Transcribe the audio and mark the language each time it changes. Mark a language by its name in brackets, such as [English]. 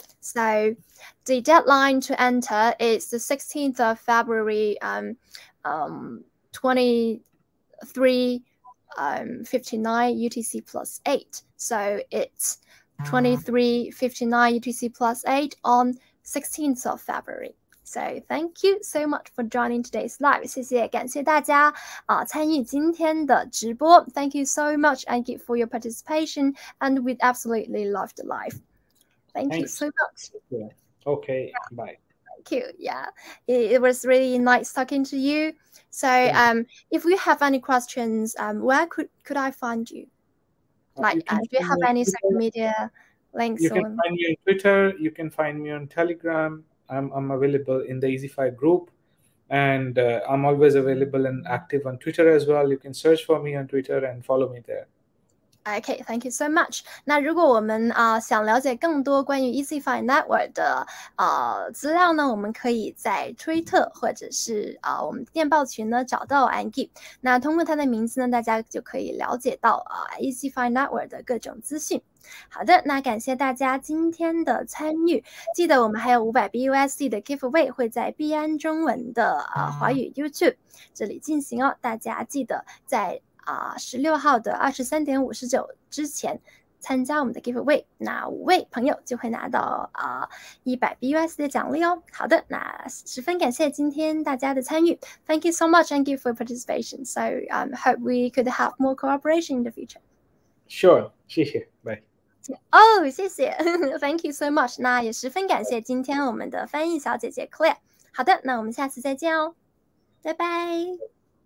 [English] So the deadline to enter is the 16th of February 23:59 UTC plus 8. So it's 23:59 UTC plus 8 on 16th of February. So thank you so much for joining today's live. [Chinese] 谢谢，感谢大家参与今天的直播。 [English] Thank you so much, Ankitt, for your participation, and we absolutely loved the live. Thank you so much. Yeah. Okay, bye. Thank you. Yeah, it was really nice talking to you. So if you have any questions, where could I find you? Like, do you have any social media links? You can find me on Twitter. You can find me on Telegram. I'm available in the EasyFi group, and I'm always available and active on Twitter as well. You can search for me on Twitter and follow me there. Okay, thank you so much. [Chinese] 那如果我们想了解更多关于 EasyFi Network 的资料呢，我们可以在推特或者是我们电报群呢找到 Ankitt。那通过他的名字呢，大家就可以了解到EasyFi Network 的各种资讯。好的，那感谢大家今天的参与。记得我们还有500 BUSD 的 giveaway 会在币安中文的华语 YouTube 这里进行哦，大家记得在16号的23点59之前参加我们的 giveaway， 那5位朋友就会拿到100 BUSD 的奖励哦。好的，那十分感谢今天大家的参与。 [English] Thank you so much, Ankitt, for your participation. So hope we could have more cooperation in the future. Sure， [Chinese] 谢谢，拜。谢谢， [English] Thank you so much。 [Chinese] 那也十分感谢今天我们的翻译小姐姐 Claire。好的，那我们下次再见哦，拜拜。